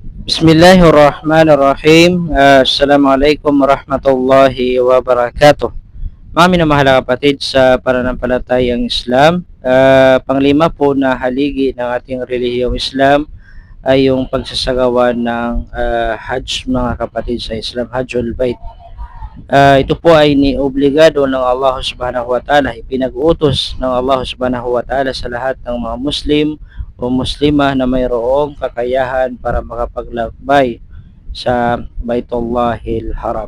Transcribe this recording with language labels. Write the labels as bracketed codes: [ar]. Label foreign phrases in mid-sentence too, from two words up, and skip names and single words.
[ar] بسم الله الرحمن الرحيم. السلام عليكم ورحمة الله وبركاته. [tl] Mga minamahal na kapatid sa pananampalatayang Islam, panglima po na haligi ng ating relihiyong Islam ay yung pagsasagawa ng Hajj, mga kapatid sa Islam, [ar] حج البيت. [tl] Ito po ay niobligado ng Allah [ar] سبحانه وتعالى, [tl] ipinag-utos ng Allah [ar] سبحانه وتعالى [tl] sa lahat ng mga Muslim o Muslimah na mayroong kakayahan para makapaglakbay sa [ar] بيت الله الحرام.